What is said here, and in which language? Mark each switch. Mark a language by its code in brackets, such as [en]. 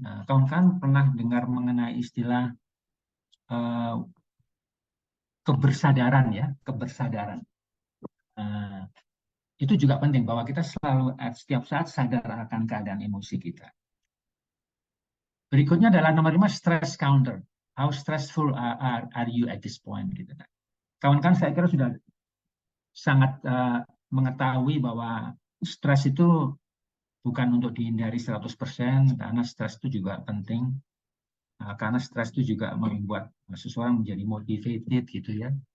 [id] Kawan-kawan pernah dengar mengenai istilah kebersadaran ya, kebersadaran. Itu juga penting bahwa kita selalu setiap saat sadar akan keadaan emosi kita. Berikutnya adalah nomor 5, stress counter. [en] How stressful are you at this point? [id] Gitu. Kawan-kawan saya kira sudah sangat mengetahui bahwa stres itu bukan untuk dihindari 100%, karena stres itu juga penting. Karena stres itu juga membuat seseorang menjadi motivated gitu ya.